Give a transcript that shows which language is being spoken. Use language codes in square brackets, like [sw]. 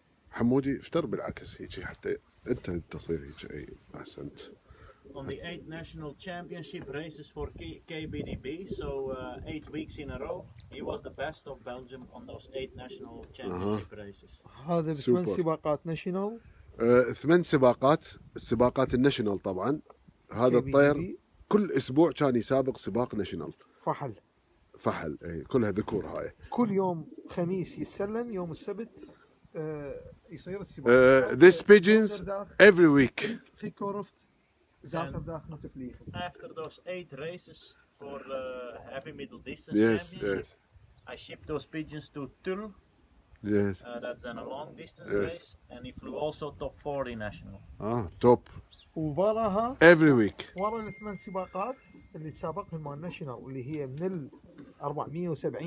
[ar] حمودي افتر بالعكس هيك حتى انت تصير هيك اي احسنت. [en] On the 8th national championship races for KBDB, so 8 weeks in a row, he was the best of Belgium on those 8 national championship races. [ar] هذا بثمان سوبر. سباقات ناشونال 8 سباقات السباقات الناشونال طبعا هذا الطير كل اسبوع كان يسابق سباق ناشونال فحل اي كلها ذكور هاي. كل يوم خميس يتسلم يوم السبت يصير السباق. [en] This pigeons every week. [nl] Gekorfd, zaterdag moeten vliegen. [en] After those 8 races for heavy middle distance Yes, championship, yes. I shipped those pigeons to Tulle Yes. That's a long distance Yes. race, and he flew also top 40 national. [ar] توب. ووراها [en] Every week. [ar] ورا الثمان سباقات اللي تسابقهم مال ناشونال واللي هي من ال 470